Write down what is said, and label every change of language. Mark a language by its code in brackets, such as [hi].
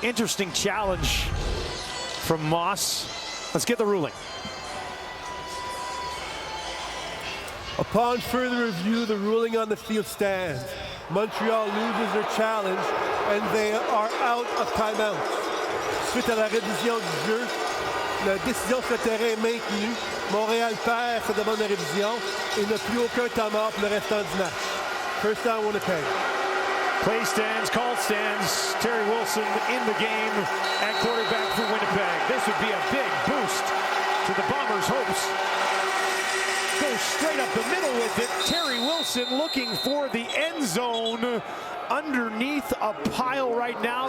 [en] Interesting challenge from Moss. Let's get the ruling. Upon further review, the ruling on the field stands. Montreal loses their challenge, and they are out of timeouts. [fr] Suite à la révision du jeu, la décision sur le terrain est maintenue. Montréal perd, ça demande la révision et n'a plus aucun temps mort pour le restant du match. [en] First down, Winnipeg. Play stands, call stands. Terry Wilson in the game at quarterback for Winnipeg. This would be a big boost to the Bombers' hopes. Goes straight up the middle with it. Terry Wilson looking for the end zone underneath a pile right now.